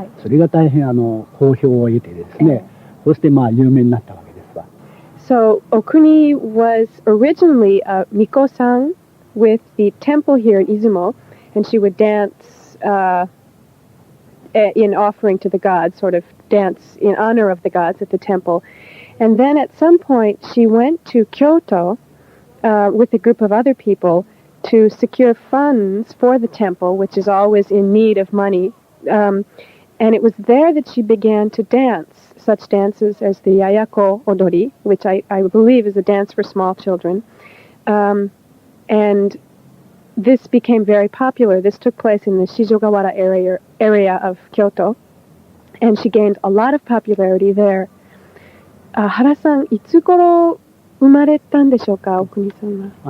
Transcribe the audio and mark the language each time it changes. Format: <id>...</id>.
<ja>それが大変好評を得てですね、そして有名になったわけですわ。</ja> <en>So Okuni was originally a miko-san with the temple here in Izumo, and she would dance in offering to the gods, sort of dance in honor of the gods at the temple. And then at some point she went to Kyoto with a group of other people to secure funds for the temple, which is always in need of money. And it was there that she began to dance, such dances as the Yayako Odori, which I believe is a dance for small children. And this became very popular. This took place in the Shijogawara area of Kyoto, and she gained a lot of popularity there.</en> <ja>Hara-san, いつ頃生まれたんでしょうか、お国さんは。</ja>